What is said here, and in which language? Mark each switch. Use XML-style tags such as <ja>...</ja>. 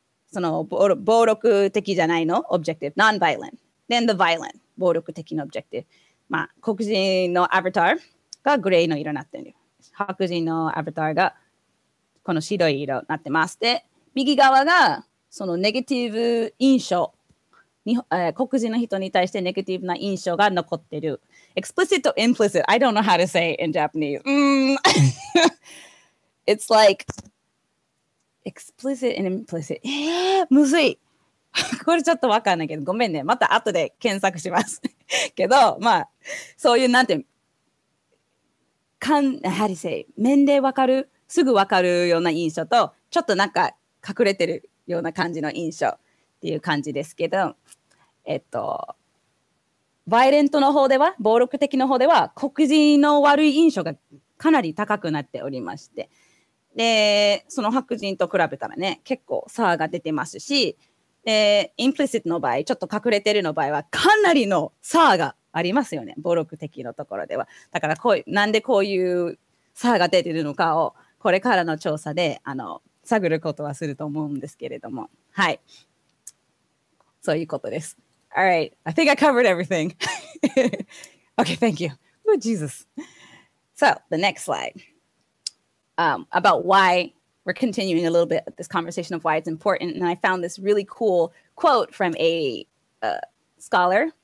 <ja>その暴力的じゃないのオブジェクティブ、</ja> <en>non-violent then the violent</en> <ja>暴力的なオブジェクティブ、まあ黒人のアバターがグレーの色になってる、白人のアバターがこの白い色になってます。で右側がそのネガティブ印象、黒人の人に対してネガティブな印象が残ってる。</ja> <en>explicit to implicit, I don't know how to say it in Japanese. It's like explicit and implicit.</en> <ja>むずい。これちょっとわかんないけど、ごめんね。また後で検索します。けど、まあ、そういうなんていう、</ja> <en>how to say,</en> <ja>面でわかる、すぐわかるような印象と、ちょっとなんか隠れてるような感じの印象っていう感じですけど、バイレントの方では、暴力的の方では、黒人の悪い印象がかなり高くなっておりまして、で、その白人と比べたらね、結構差が出てますし、で、インプリシットの場合、ちょっと隠れてるの場合は、かなりの差がありますよね、暴力的のところでは。だからなんでこういう差が出てるのかを、これからの調査で探ることはすると思うんですけれども、はい。そういうことです。</ja> <en>All right, I think I covered everything. Okay, thank you. Oh, Jesus. So, the next slide. About why we're continuing a little bit of this conversation of why it's important. And I found this really cool quote from a scholar.</en>